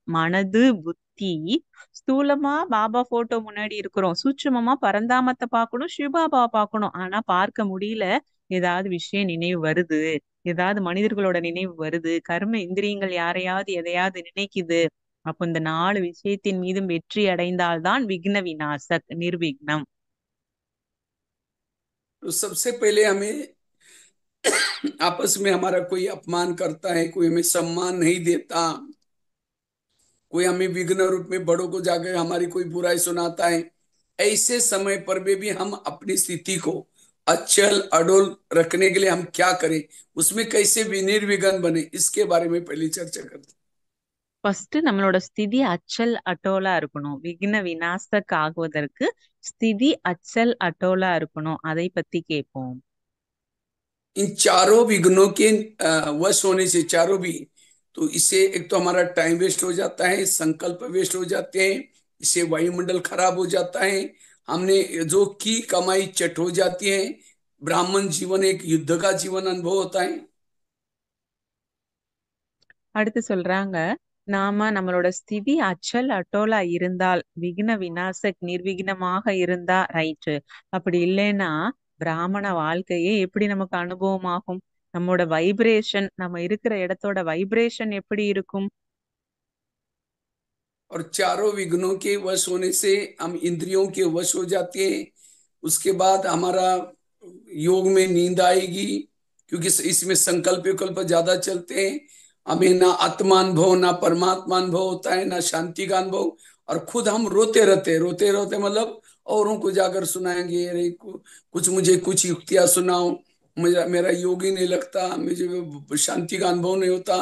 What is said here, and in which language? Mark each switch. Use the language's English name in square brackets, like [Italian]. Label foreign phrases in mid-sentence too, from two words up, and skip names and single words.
[Tamil] மனது புத்தி ஸ்தூலமா பாபா போட்டோ முன்னாடி இருக்கிறோம், சூட்சுமமா பரந்தாமத்தை பார்க்கணும், சிவபாபா பார்க்கணும். ஆனா பார்க்க முடியல, ஏதாவது விஷயம் நினைவு வருது, ஏதாவது மனிதர்களோட நினைவு வருது, கர்ம இந்திரியங்கள் யாரையாவது எதையாவது நினைக்குது, அப்போ இந்த 4 விஷயத்தின் மீதும் வெற்றி அடைந்தால்தான் [Hindi] विघ्न विनाशक निर्विघ्नम. तो सबसे पहले हमें आपस में हमारा कोई अपमान करता है, कोई हमें सम्मान नहीं देता, कोई हमें विघ्न रूप में बड़ों को जाकर हमारी कोई बुराई सुनाता है, ऐसे समय पर भी हम अपनी स्थिति को अचल अडोल रखने के लिए हम क्या करें, उसमें कैसे निर्विघ्न बने, इसके बारे में पहली चर्चा करते। [Tamil] ஃபர்ஸ்ட் நம்மளோட [Hindi] स्थिति अचल अडोल [Tamil] இருக்கணும். [Hindi] विघ्न विनाशक [Tamil] ஆகுவதற்கு [Hindi] स्थिति अचल अडोल [Tamil] இருக்கணும், அதை பத்தி கேட்போம். [Hindi] इन चारों विघ्नों के वश होने से, चारों भी, तो इससे एक तो हमारा [English] time waste [Hindi] हो जाता है, संकल्प वेस्ट हो जाते हैं, इससे वायुमंडल खराब हो जाता है, हमने जो की कमाई चट हो जाती है, ब्राह्मण जीवन एक युद्ध का जीवन अनुभव होता है। [Tamil] அடுத்து சொல்றாங்க, நாம நம்மளோட [Hindi] स्थिति अचल अडोल [Tamil] இருந்தால், [Hindi] विघ्न विनाशक [Tamil] நிர்விக்னமாக இருந்தா ரைட்டு. அப்படி இல்லைன்னா பிராமண வாழ்க்கையே எப்படி நமக்கு அனுபவமாகும்? நம்மோட வைப்ரேஷன், நம்ம இருக்கிற இடத்தோட வைப்ரேஷன் எப்படி இருக்கும்? [Hindi] और चारों विघ्नों के वश होने से हम इंद्रियों के वश हो जाते हैं, उसके बाद हमारा योग में नींद आएगी, क्योंकि इसमें संकल्प विकल्प ज्यादा चलते हैं, हमें ना आत्मानुभव ना परमात्मा अनुभव होता है, ना शांति का अनुभव, और खुद हम रोते रोते मतलब औरों को जाकर सुनाएंगे, अरे कुछ मुझे कुछ युक्तियां सुनाओ, मुझे मेरा योग ही नहीं लगता, मुझे शांति का अनुभव नहीं होता।